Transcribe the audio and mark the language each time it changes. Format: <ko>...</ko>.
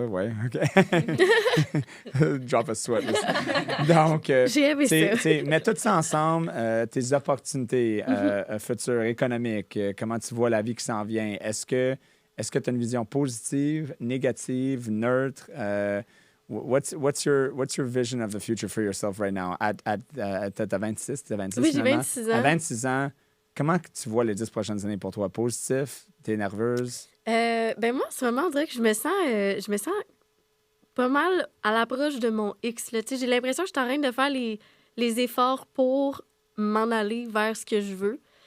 <fr>Oui,</fr> <en>OK. Drop a sweat.</en> <fr>Donc, J'ai aimé ça. mets tout ça ensemble, tes opportunités futures, économiques, comment tu vois la vie qui s'en vient. Est-ce que tu as une vision positive, négative, neutre?</fr> <en>What's your vision of the future for yourself right now?</en> <fr>T'as 26, t'as 26 Oui, j'ai finalement. 26 ans. À 26 ans, comment tu vois les 10 prochaines années pour toi? Positif? T'es nerveuse? Ben moi, en ce moment, on dirait que je me sens pas mal à l'approche de mon X. Là. Tu sais, j'ai l'impression que je suis en train de faire les efforts pour m'en aller vers ce que je veux.</fr>